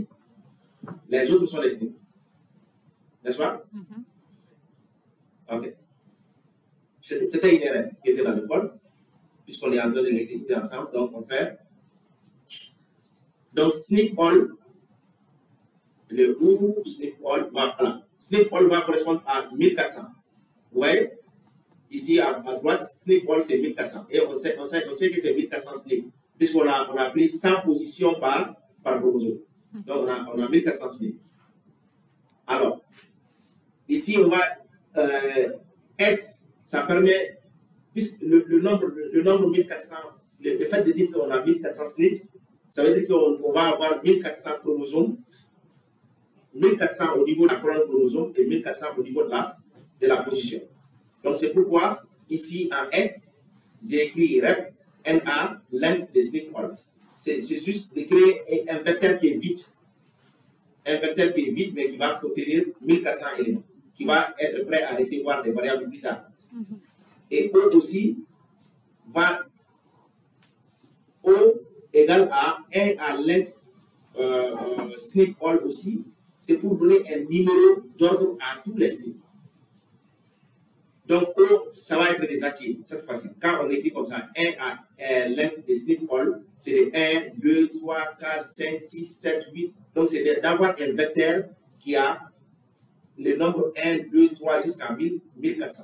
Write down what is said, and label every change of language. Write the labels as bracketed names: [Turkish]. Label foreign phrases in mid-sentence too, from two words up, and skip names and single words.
[French] Les autres sont les SNP. N'est-ce pas? Ok. C'était une erreur qui était dans le code, puisqu'on est en train de l'exécuter ensemble. Donc, on fait. Donc, SNP all, le ou SNP all, voilà. SNP all va correspondre à 1400. Vous voyez? Ici à droite, SNP all c'est 1400. Et on sait que c'est 1400 SNP, puisqu'on a pris 100 positions par chromosome. Donc, on a 1400 SNP. Alors, ici, on va. S, ça permet, puisque le nombre 1400, le fait de dire qu'on a 1400 SNP, ça veut dire qu'on va avoir 1400 chromosomes, 1400 au niveau de la colonne chromosome et 1400 au niveau de la position. Donc, c'est pourquoi, ici, en S, j'ai écrit rep, NA, length de SNP all. C'est juste de créer un vecteur qui est vide. Un vecteur qui est vide, mais qui va contenir 1400 éléments, qui va être prêt à recevoir des variables plus tard. Et O aussi va O égale à 1 à length SNP all aussi. C'est pour donner un numéro d'ordre à tous les SNP. Donc O, ça va être désactivé cette fois-ci. Quand on écrit comme ça, 1 à length de SNP all, c'est des 1, 2, 3, 4, 5, 6, 7, 8. Donc c'est d'avoir un vecteur qui a le nombre 1, 2, 3 jusqu'à 1400.